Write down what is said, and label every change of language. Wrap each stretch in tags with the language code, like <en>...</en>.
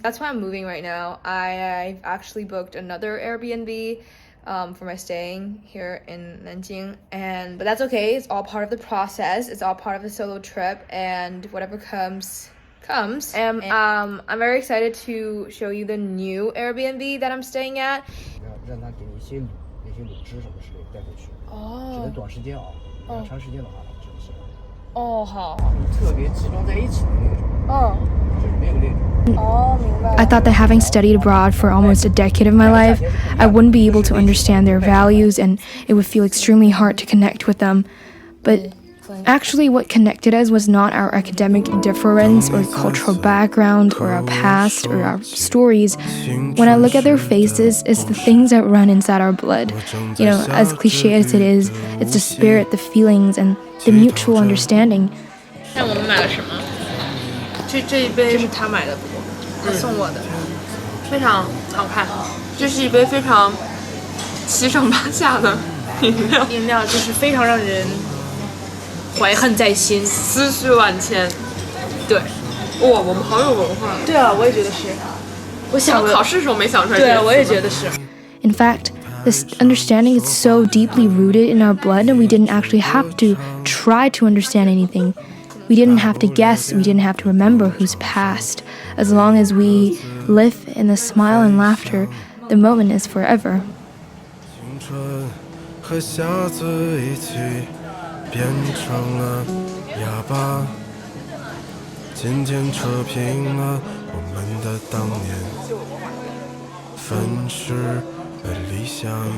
<en>That's why I'm moving right now. I've actually booked another Airbnb for my staying here in Nanjing, but that's okay. It's all part of the process. It's all part of the solo trip, and whatever comes. And I'm very excited to show you the new Airbnb that I'm staying at.</en> <zh>让他给你一些卤，那些卤汁什么之类带回去。只能短时间熬，你要长时间的话，真的是。哦，好。特别集中在一起的那种。就是没有那种。</zh> <en>I thought that having studied abroad for almost a decade of my life, I wouldn't be able to understand their values, and it would feel extremely hard to connect with them. But actually, what connected us was not our academic difference or cultural background or our past or our stories. When I look at their faces, it's the things that run inside our blood. You know, as cliche as it is, it's the spirit, the feelings, and the mutual understanding.</en> <zh>看我们买了什么？这一杯是他买的，不过他送我的，非常好看。这是一杯非常七上八下的饮料就是非常让人怀恨在心，思绪万千。对，哇，我们好有文化。对啊，我也觉得是。我想考试的时候没想出来。对，我也觉得是。</zh> <en>In fact, This understanding is so deeply rooted in our blood, and we didn't actually have to try to understand anything. We didn't have to guess, we didn't have to remember who's past. As long as we live in the smile and laughter, the moment is forever.</en> <zh>青春和瞎子一起变成了哑巴，渐渐扯平了我们的当年，粉饰了理想。</zh>